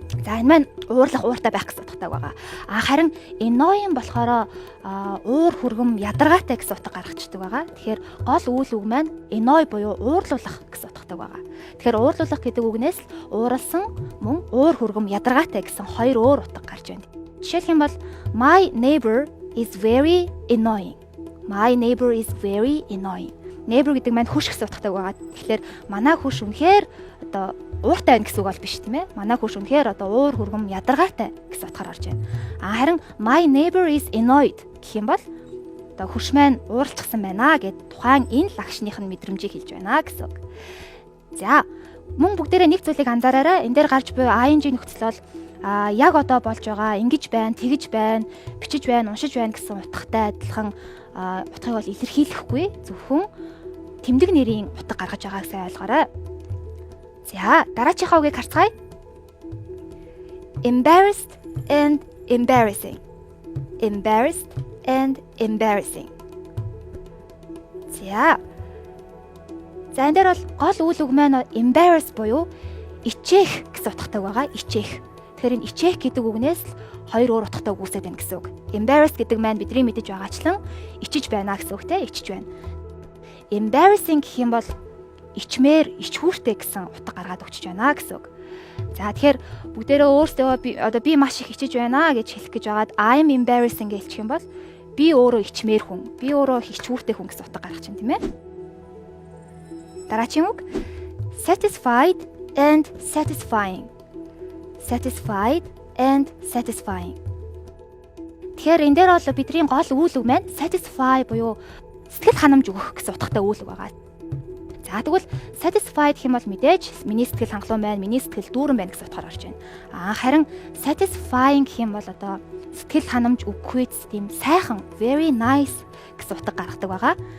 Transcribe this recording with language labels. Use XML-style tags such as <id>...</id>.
<mn>За энэ маань уурлах ууртай байх гэсэн утгатай байгаа. Харин annoying болохоор уур хүргэм ядаргаатай гэсэн утга гаргацдаг байгаа. Тэгэхээр гол үйл үг маань annoy буюу уурлуулах гэсэн утгатай байгаа. Тэгэхээр уурлуулах гэдэг үгнээс л ууралсан мөн уур хүргэм ядаргаатай гэсэн хоёр өөр утга гарч байна. Жишээлх юм бол</mn> <en>my neighbor is very annoying. My neighbor is very annoying.</en> <mn>Neighbor гэдэг маань хөрш гэсэн утгатай байгаа. Тэгэхээр манай хөрш үнэхээр одоо ууртай байна гэсэн үг бол биш тийм ээ. Манай хөрш үнэхээр одоо уур хүргэм ядаргаатай гэсэн утгаар орж байна. Харин</mn> <en>my neighbor is annoyed</en> <mn>гэх юм бол одоо хөрш маань ууралцсан байна гэд тухайн энэ лагшных нь мэдрэмжийг хэлж байна гэсэн үг. За мөн бүгдээрээ нэг зүйлийг анзаараарай. Энэ дээр гарч буй ing нөхцөл бол яг одоо болж байгаа ингэж байна, тэгэж байна, бичиж байна, уншиж байна гэсэн утгатай адилхан утгыг бол илэрхийлэхгүй зөвхөн тэмдэг нэрийн утга гаргаж байгааг сайн ойлгоорой. За дараачихаа үгийг харцгаая.</mn> <en>Embarrassed and embarrassing. Embarrassed and embarrassing.</en> <mn>За энэ дээр бол гол үйл үг маань embarrass буюу ичээх гэсэн утгатай байгаа. Ичээх. Тэгэхээр энэ ичээх гэдэг үгнээс л хоёр өөр утгатай үг үүсэж байна гэсэн үг. Embarrass гэдэг маань бидний мэдэж байгаачлан ичиж байна гэсэн үг те, ичиж байна. Embarrassing гэх юм бол ичмээр, ичхүүртэй гэсэн утга гаргаад өгч байна гэсэн үг. За тэгэхээр бүгдээрээ өөрсдөө би маш их ичиж байна гэж хэлэх гэж байгаад</mn> <en>I'm embarrassing</en> <mn>гэж хэлчих юм бол би өөрөө ичмээр хүн, би өөрөө ичхүүртэй хүн гэсэн утга гаргах чинь тийм ээ. Дараагийн үг</mn> <en>satisfied and satisfying. Satisfied and satisfying.</en> <mn>Тэгэхээр энэ дээр бол бидний гол үйл үг маань satisfy буюу сэтгэл ханамж өгөх гэсэн утгатай үйл үг байгаа. За тэгвэл satisfied гэх юм бол мэдээж миний сэтгэл хангалуун байна, миний сэтгэл дүүрэн байна гэсэн утгаар орж байна. Харин satisfying гэх юм бол одоо сэтгэл ханамж өгөхүйц тийм сайхан,</mn> <en>very nice</en> <mn>гэсэн утга гаргадаг байгаа.</mn>